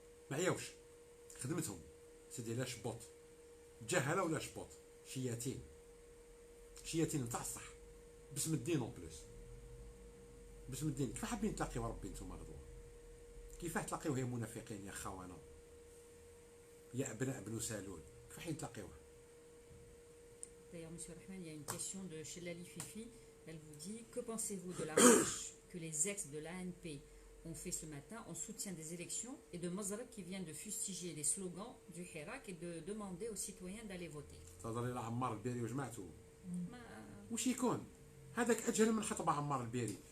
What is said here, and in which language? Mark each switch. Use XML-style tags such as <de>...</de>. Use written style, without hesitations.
<ar>معياوش خدمتهم سيدي لا شبوط جهله ولا شبوط شياتين نتاع الصح باسم الدين اون بلوس باسم الدين. كيف حابين تلاقيو ربي نتوما غدوه؟ كيفاه تلاقيوه يا منافقين يا خونه يا ابناء بنو سالول؟ كيف حين تلاقيوه؟</ar> <fr>D'ailleurs, monsieur Rahman, il y a une question de Chelali Fifi. Elle vous dit: que pensez-vous de la marche que les ex de l'ANP ont fait ce matin en soutien des élections et de Mazarek qui vient de fustiger les slogans du Hirak et de demander aux citoyens d'aller voter?</fr> <ar>تهضري على عمار البيري وجماعته Ma- وش يكون؟ هذاك اجهل من حطب عمار البيري.</ar>